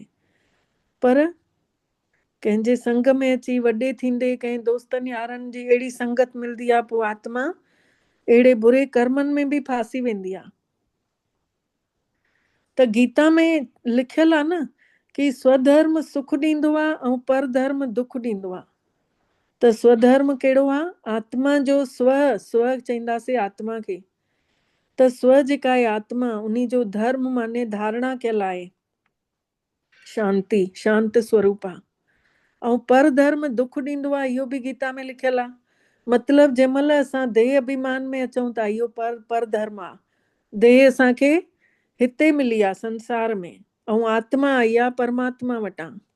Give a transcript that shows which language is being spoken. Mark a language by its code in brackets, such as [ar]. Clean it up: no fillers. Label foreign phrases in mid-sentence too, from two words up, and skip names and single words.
[sd] पर कंहिंजे संग में अची वॾे थींदे कंहिं दोस्तनि यारनि जी अहिड़ी संगत मिलंदी आहे, पोइ आत्मा अहिड़े बुरे कर्मनि में बि फासी वेंदी आहे। त गीता में लिखियल आहे न कि स्वधर्म सुख ॾींदो आहे ऐं परधर्म दुख ॾींदो आहे। त स्वधर्म कहिड़ो आहे? आत्मा जो स्व चईंदासीं आत्मा खे। त स्व जेका आहे आत्मा, उन जो धर्म माने धारणा कयल आहे शांति, शांत स्वरूप आहे। ऐं परधर्म दुख ॾींदो आहे, इहो बि गीता में लिखियल आहे। मतिलबु जंहिं महिल असां देह अभिमान में अचूं था, इहो परधर्म आहे। देह असांखे हिते मिली आहे संसार में, ऐं आत्मा आई आहे परमात्मा वटां।